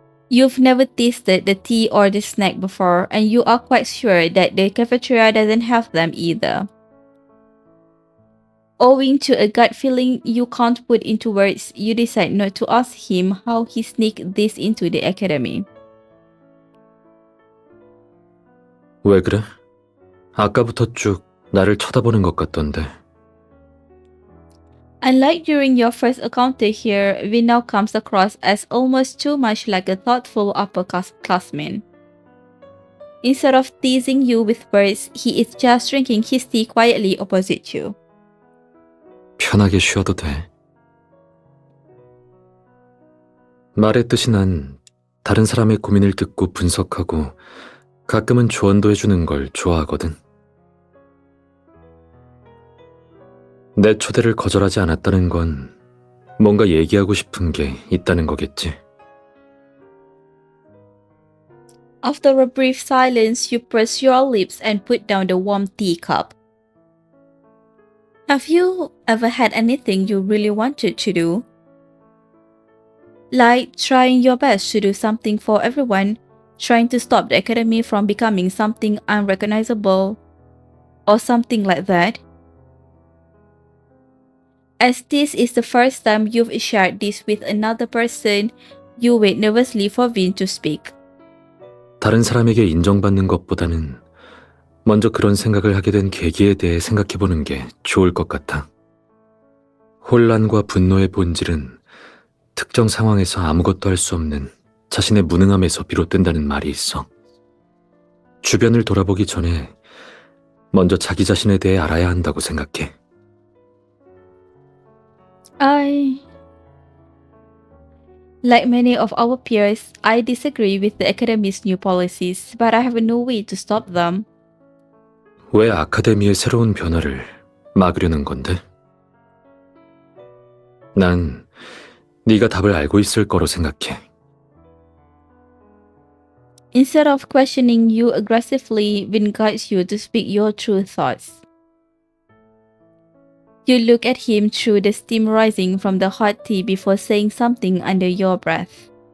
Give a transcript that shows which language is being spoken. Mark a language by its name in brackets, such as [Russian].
[English] You've never tasted the tea or the snack before, and you are quite sure that the cafeteria doesn't have them either. Owing to a gut feeling you can't put into words, you decide not to ask him how he sneaked this into the academy. [Korean] 왜 그래? 아까부터 쭉 나를 쳐다보는 것 같던데. [English] Unlike during your first encounter here, Vin now comes across as almost too much like a thoughtful upperclassman. Instead of teasing you with words, he is just drinking his tea quietly opposite you. [Korean] 편하게 쉬어도 돼. 말했듯이 난 다른 사람의 고민을 듣고 분석하고 가끔은 조언도 해주는 걸 좋아하거든. 내 초대를 거절하지 않았다는 건 뭔가 얘기하고 싶은 게 있다는 거겠지. [English] After a brief silence, you press your lips and put down the warm teacup. Have you ever had anything you really wanted to do? Like trying your best to do something for everyone, trying to stop the academy from becoming something unrecognizable, or something like that? As this is the first time you've shared this with another person, you wait nervously for Vin to speak. [Korean] 다른 사람에게 인정받는 것보다는 먼저 그런 생각을 하게 된 계기에 대해 생각해보는 게 좋을 것 같아. 혼란과 분노의 본질은 특정 상황에서 아무것도 할 수 없는 자신의 무능함에서 비롯된다는 말이 있어. 주변을 돌아보기 전에 먼저 자기 자신에 대해 알아야 한다고 생각해. [English] Like many of our peers, I disagree with the academy's new policies, but I have no way to stop them. [Korean] 왜 아카데미의 새로운 변화를 막으려는 건데? 난 네가 답을 알고 있을 거로 생각해. [English] Instead of questioning you aggressively, Vin guides you to speak your true thoughts. You look at him through the steam rising from the hot tea before saying something under your breath.